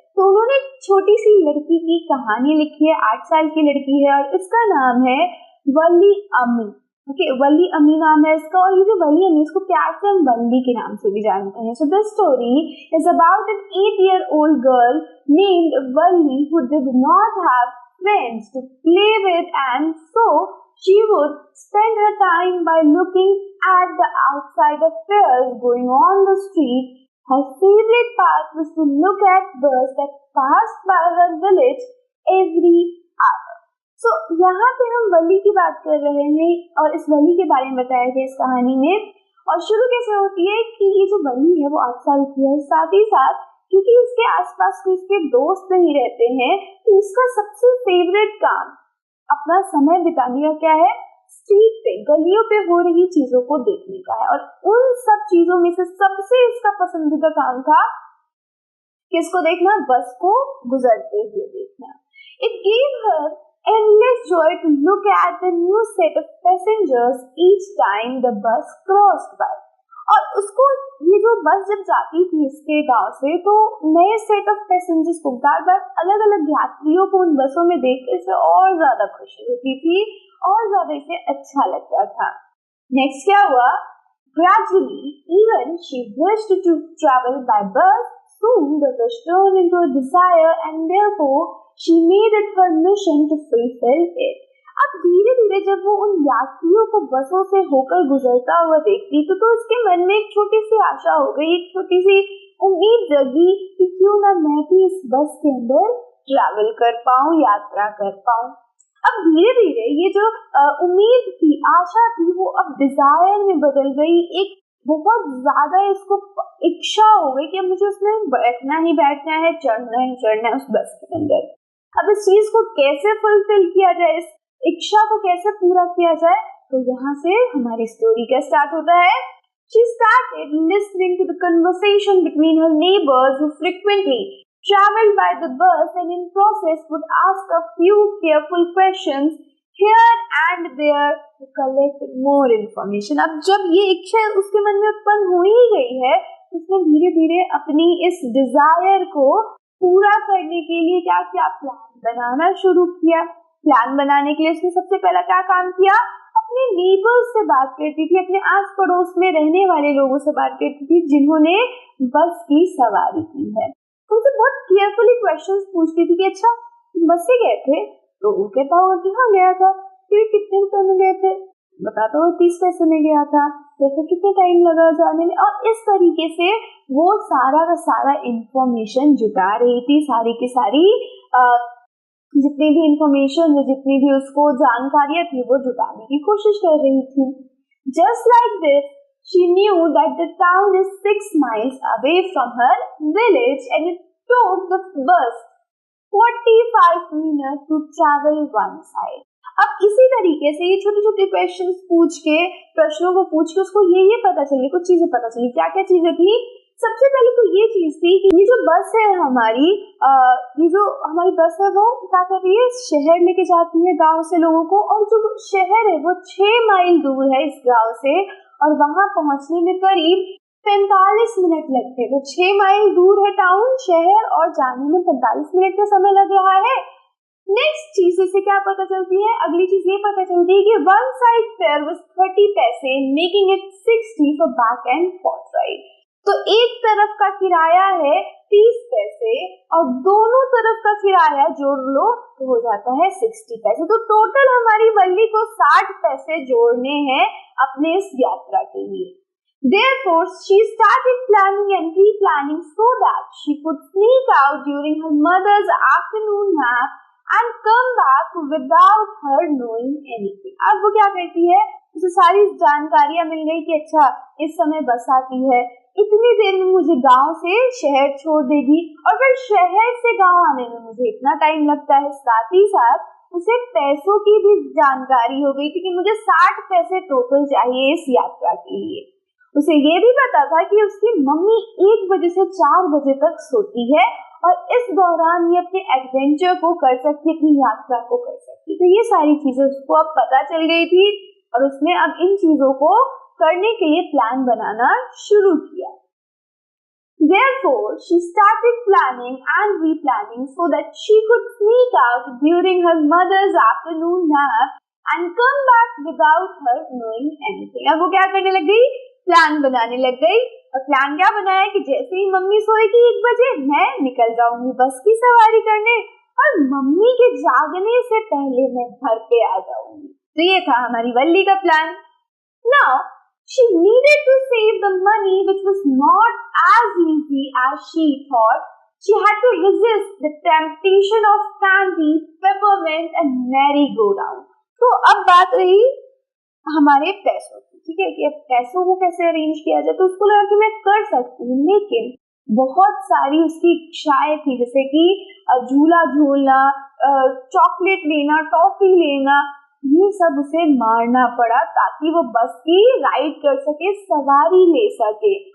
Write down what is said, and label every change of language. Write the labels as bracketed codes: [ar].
[hi] तो उन्होंने छोटी सी लड़की की कहानी लिखी है, 8 साल की लड़की है और इसका नाम है वल्ली अम्मी। ओके, वल्ली अम्मी नाम है इसका। और ये जो वल्ली अम्मी, इसको प्यार से हम वल्ली के नाम से भी जानते हैं। [en] So this story is about an 8-year-old girl named Valli who did not have friends to play with, and so she would spend her time by looking at the outside affairs going on the street. Her favorite part was to look at birds that passed by her village every hour. [hi] So यहाँ पे हम वल्ली की बात कर रहे हैं और इस वल्ली के बारे में बताया गया इस कहानी में। और शुरू कैसे होती है कि ये जो वल्ली है वो 8 साल की है, साथ ही साथ क्योंकि इसके आसपास कोई इसके दोस्त नहीं रहते हैं, तो इसका सबसे फेवरेट काम अपना समय बिताने का क्या है? स्ट्रीट पे, गलियों पे हो रही चीजों को देखने का है। और उन सब चीजों में से सबसे इसका पसंदीदा काम था किसको देखना? बस को गुजरते हुए देखना। [en] It gave her endless joy to look at the new set of passengers each time the bus crossed by. [hi] और उसको ये जो बस जब जाती थी इसके गांव से, तो नए सेट ऑफ पैसेंजर्स को, बार बार अलग अलग यात्रियों को उन बसों में देखकर इसे और ज्यादा खुशी होती थी और ज्यादा इसे अच्छा लगता था। नेक्स्ट क्या हुआ? [en] Gradually, even she wished to travel by bus. Soon the wish turned into a desire, and therefore she made it her mission to fulfill it. [hi] अब धीरे धीरे जब वो उन यात्रियों को बसों से होकर गुजरता हुआ देखती तो उसके मन में एक छोटी सी आशा हो गई, एक छोटी सी उम्मीद जगी कि क्यों ना मैं भी इस बस के अंदर ट्रैवल कर पाऊं, यात्रा कर पाऊं। अब धीरे धीरे ये जो उम्मीद थी, आशा थी, वो अब डिजायर में बदल गई। एक बहुत ज्यादा इसको इच्छा हो गई कि अब मुझे उसमें बैठना ही बैठना है, चढ़ना ही चढ़ना है उस बस के अंदर। अब इस चीज को कैसे फुलफिल किया जाए, इस इच्छा को कैसे पूरा किया जाए, तो यहाँ से हमारी स्टोरी का स्टार्ट होता है। [en] She started listening to the conversation between her neighbors who frequently traveled by the bus and in process would ask a few careful questions here and there to collect more information. [hi] अब जब ये इच्छा उसके मन में उत्पन्न हो ही गई है, उसने धीरे धीरे अपनी इस डिजायर को पूरा करने के लिए क्या क्या प्लान बनाना शुरू किया। प्लान बनाने के लिए उसने सबसे पहला क्या काम किया? अपने नेबर्स से बात करती थी, अपने आस पड़ोस में रहने वाले लोगों से बात करती थी जिन्होंने बस की सवारी की है। उनसे बहुत केयरफुली क्वेश्चंस पूछती थी कि अच्छा बस से गए थे? तो वो कहता हो कि हाँ गया था। फिर कितने रुपए में गए थे? बताता हो 30 पैसे में गया था। तो फिर कितने टाइम लगा जाने में? और इस तरीके से वो सारा का सारा इंफॉर्मेशन जुटा रही थी, सारी की सारी जितनी भी इंफॉर्मेशन, जितनी भी उसको जानकारियां थी वो जुटाने की कोशिश कर रही थी। [en] Just like this, she knew that the town is 6 miles away from her village and it took the bus 45 minutes to travel one side. [hi] अब इसी तरीके से ये छोटे छोटे प्रश्नों को पूछ के उसको ये पता चली, कुछ चीजें पता चली। क्या क्या चीजें थी? सबसे पहले तो ये चीज थी कि ये जो बस है हमारी, ये जो हमारी बस है वो क्या कर रही है? शहर लेके जाती है गांव से लोगों को, और जो शहर है वो 6 माइल दूर है इस गांव से, और वहां पहुंचने में करीब 45 मिनट लगते हैं। तो 6 माइल दूर है टाउन, शहर, और जाने में 45 मिनट का समय लग रहा है। नेक्स्ट चीज से क्या पता चलती है? अगली चीज ये पता चलती है कि [en] One side fare was 30 पैसे, making it 60 for back and forth ride. [hi] तो एक तरफ का किराया है 30 पैसे और दोनों तरफ का किराया जोड़ लो तो हो जाता है 60 पैसे। तो टोटल हमारी वल्ली को 60 पैसे जोड़ने हैं अपने इस यात्रा के लिए। [en] Therefore, she started planning and replanning so that she could sneak out during her mother's afternoon nap and come back without her knowing anything. [hi] अब वो क्या करती है? उसे सारी जानकारियां मिल गई कि अच्छा इस समय बस आती है, इतनी देर में मुझे गांव से शहर छोड़ देगी और फिर शहर से गांव आने में मुझे इतना टाइम लगता है। साथ ही साथ उसे पैसों की भी जानकारी हो गई थी कि मुझे 60 पैसे टोटल चाहिए इस यात्रा के लिए। उसे ये भी पता था कि उसकी मम्मी 1 बजे से 4 बजे तक सोती है और इस दौरान ये अपने एडवेंचर को कर सकती है, अपनी यात्रा को कर सकती है। तो ये सारी चीजें उसको अब पता चल गई थी और उसने अब इन चीजों को करने के लिए प्लान बनाना शुरू किया। [en] Therefore, she started planning and replanning so that she could sneak out during her mother's afternoon nap and come back without her knowing anything. [hi] अब वो क्या करने लग गई? प्लान बनाने लग गई। और प्लान क्या बनाया कि जैसे ही मम्मी सोएगी 1 बजे मैं निकल जाऊंगी बस की सवारी करने और मम्मी के जागने से पहले मैं घर पे आ जाऊंगी। तो ये था हमारी वल्ली का plan. [en] Now, she needed to save the money, which was not as easy as she thought. She had to resist the temptation of candy, peppermint and merry-go-round. [hi] तो अब बात रही हमारे पैसों की, ठीक है, कि अब पैसों को कैसे अरेंज किया जाए। तो उसको लगा कि मैं कर सकती हूँ, लेकिन बहुत सारी उसकी इच्छाएं थी, जैसे कि झूला झूलना, चॉकलेट लेना, टॉफी लेना, ये सब उसे मारना पड़ा ताकि वो बस की राइड कर सके, सवारी ले सके।